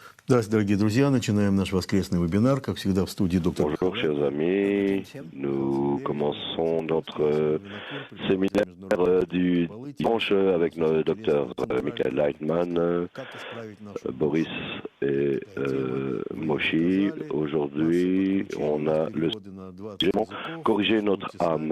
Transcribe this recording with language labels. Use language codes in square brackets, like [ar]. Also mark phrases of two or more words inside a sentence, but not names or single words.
[ru] Здравствуйте, дорогие друзья. Начинаем наш воскресный вебинар. Как всегда, в студии доктор. [fr] Bonjour chers amis, nous commençons notre séminaire du dimanche avec nos docteurs Michael Leitman, Boris et Moshi. Aujourd'hui, on a le sujet corriger notre âme.